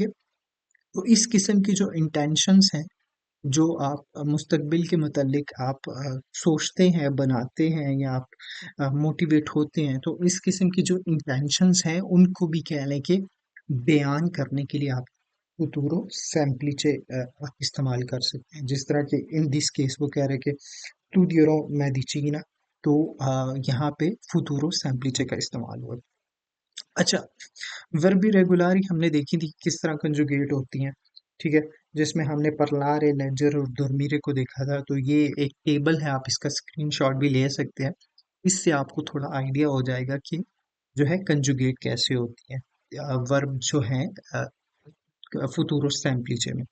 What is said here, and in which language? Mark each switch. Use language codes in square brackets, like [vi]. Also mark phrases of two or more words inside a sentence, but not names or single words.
[hi] तो इस किस्म की जो इंटेंशंस हैं, जो आप मुस्तकबिल के मुतालिक आप सोचते हैं, बनाते हैं, या आप मोटिवेट होते हैं, तो इस किस्म की जो इंटेंशंस हैं उनको भी कह लें कि बयान करने के लिए आप [it] futuro semplice [hi] इस्तेमाल कर सकते हैं। जिस तरह के [en] in this case [hi] वो कह रहे हैं कि [it] studierò medicina, [hi] तो यहाँ पे [it] futuro semplice [hi] का इस्तेमाल हुआ। अच्छा, वर्ब रेगुलारी हमने देखी थी किस तरह कंजुगेट होती हैं। ठीक है। जिसमें हमने परलारे, लेजर और दुर्मिरे को देखा था। तो ये एक टेबल है, आप इसका स्क्रीनशॉट भी ले सकते हैं। इससे आपको थोड़ा आइडिया हो जाएगा कि जो है कंजुगेट कैसे होती है वर्ब जो है [it] futuro semplice [hi] में।